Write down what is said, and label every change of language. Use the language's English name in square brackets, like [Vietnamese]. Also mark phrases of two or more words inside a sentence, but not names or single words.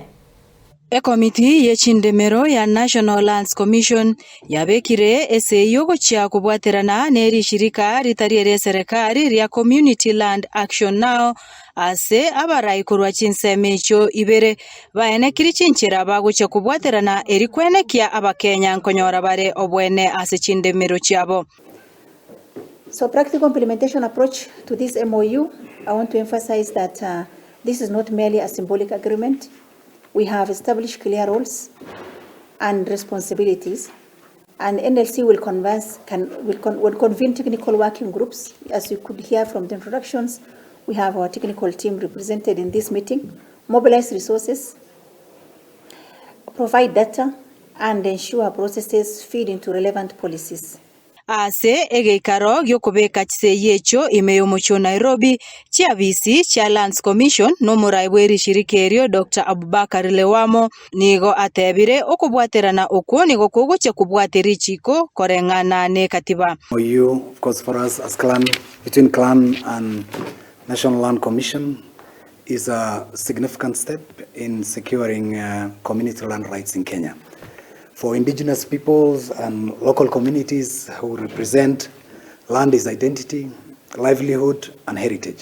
[Gusii] Committee ye chindemero ya National Lands Commission yabekire ese yogo chia kubwaterana neri shirika ritariere serikali ria Community Land Action Now ase abarai kurwa chinsemecho ibere baene kiri chinchira baguche kubwaterana eri kwenekia abakenya nkonyora bare obwene ase chindemero chiabo. [English] So practical implementation approach to this MOU, I want to emphasize that this is not merely a symbolic agreement. We have established clear roles and responsibilities, and NLC will convene technical working groups. As you could hear from the introductions, we have our technical team represented in this meeting, mobilize resources, provide data, and ensure processes feed into relevant policies. [Gusii] Ase egeikaro gyokubeka chiseyecho imeyo mucho Nairobi chia bisi chia Lands Commission no muraibweri shirikerio Dr. Abubakar Lewamo nigo atebire okubwaterana okwo nigo kuguche kubwateri chiko korengana ne katiba. [English] You, of course, for us as clan, between clan and National Land Commission is a significant step in securing community land rights in Kenya. For indigenous peoples and local communities who represent land is identity, livelihood, and heritage.